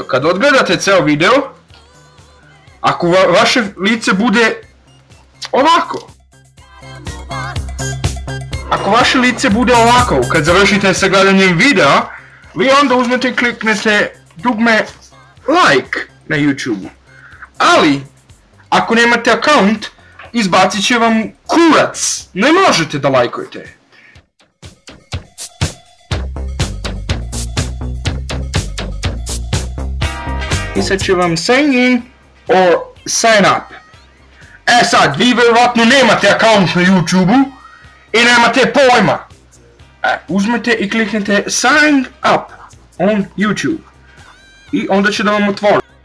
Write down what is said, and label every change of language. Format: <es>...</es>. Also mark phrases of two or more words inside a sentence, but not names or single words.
<sr>Kad odgledate ceo video, ako vaše lice bude ovako, kad završite sa gledanjem videa, vi onda uzmete i kliknete dugme like na YouTube. Ali, ako nemate account, izbacit će vam kurac, ne možete da lajkujete. Pisat će vam</sr> <en>sign in or sign up.</en> <sr>E sad, vi verovatno nemate account na YouTube-u i nemate pojma. Uzmete i kliknete</sr> <en>sign up on YouTube</en> <sr>i onda će da vam otvori.</sr>